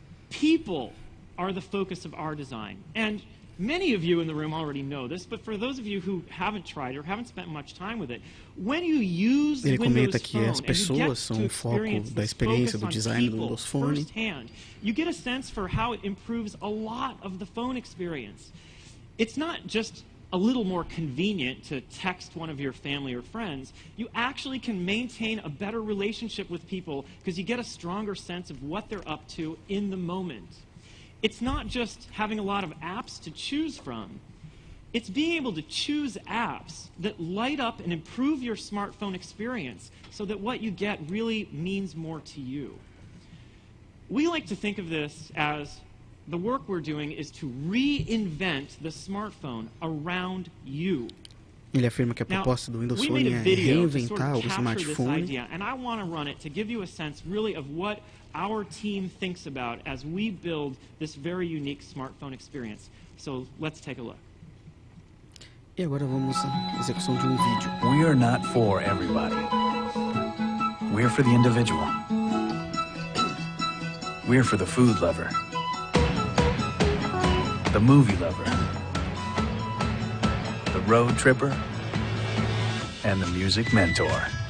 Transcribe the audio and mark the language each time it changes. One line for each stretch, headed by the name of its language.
English: People are the focus of our design. And many of you in the room already know this, but for those of you who haven't tried or haven't spent much time with it, when you use
Portuguese: Ele comenta Windows que Phone as pessoas são o foco da experiência do design do Windows Phone.
English: Firsthand, you get a sense for how it improves a lot of the phone experience. It's not just a little more convenient to text one of your family or friends. You actually can maintain a better relationship with people because you get a stronger sense of what they're up to in the moment. It's not just having a lot of apps to choose from. It's being able to choose apps that light up and improve your smartphone experience so that what you get really means more to you. We like to think of this as the work we're doing is to reinvent the smartphone around you.
Portuguese: Ele afirma que a proposta do Windows Phone é reinventar o smartphone.
English: And I want to run it to give you a sense really of what our team thinks about as we build this very unique smartphone experience. So let's take a look.
Portuguese: E agora vamos à execução de um vídeo.
English: We are not for everybody. We're for the individual. We're for the food lover, the movie lover, the road tripper, and the music mentor.